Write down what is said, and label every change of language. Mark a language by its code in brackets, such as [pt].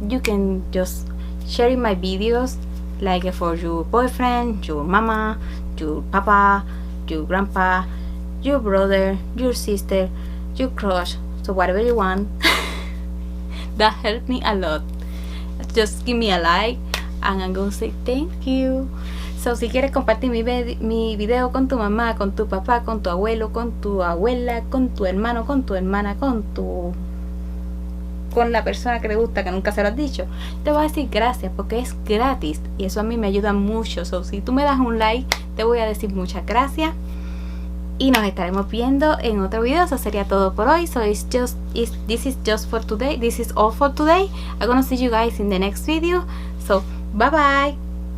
[en] You can just share my videos, like for your boyfriend, your mama, your papa, your grandpa, your brother, your sister, your crush, so whatever you want. That helped me a lot. Just give me a like and I'm gonna say thank you. [es] So si quieres compartir mi video con tu mamá, con tu papá, con tu abuelo, con tu abuela, con tu hermano, con tu hermana, con la persona que te gusta, que nunca se lo has dicho, te voy a decir gracias porque es gratis y eso a mí me ayuda mucho. So si tú me das un like, te voy a decir muchas gracias y nos estaremos viendo en otro video. Eso sería todo por hoy. [en] So this is just for today. This is all for today. I'm gonna see you guys in the next video. So bye bye.